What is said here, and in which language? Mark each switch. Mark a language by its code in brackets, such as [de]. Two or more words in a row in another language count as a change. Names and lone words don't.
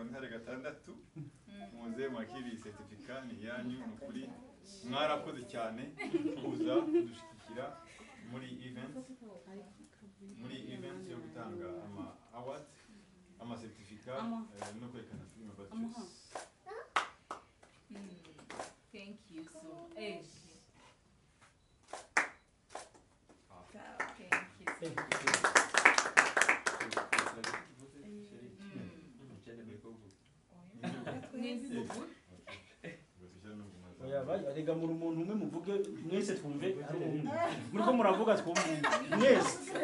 [rn] ntare gatandatu muze makiri certificat ni yanyu nukuri mwarakoze cyane kuza kudushikira muri event yo gutanga ama award ama certificat no kwerekana filime bacu [en] thank you so [rn] Arega muri umuntu umwe muvuge mwese twumve ari umuntu muriko muravuga twumve mwese